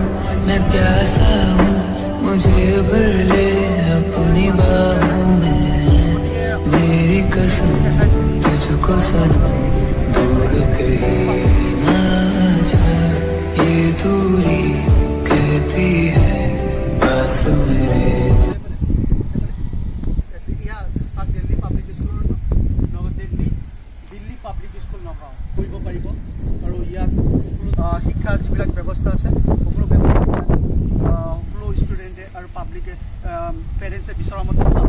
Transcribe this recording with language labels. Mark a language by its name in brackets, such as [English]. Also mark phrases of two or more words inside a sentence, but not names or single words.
[Hindi] मैं प्यासा हूँ, मुझे भर ले अपनी बाहों में। मेरी कसम तुझको सनम, दूर कहीं ना जा। ये दूरी कहती है पास मेरे। [Assamese] শিক্ষাৰ যিবিলাক ব্যৱস্থা আছে সকলো সকলো ষ্টুডেণ্টে আৰু পাব্লিকে পেৰেণ্টছে বিচৰা মতে পাব।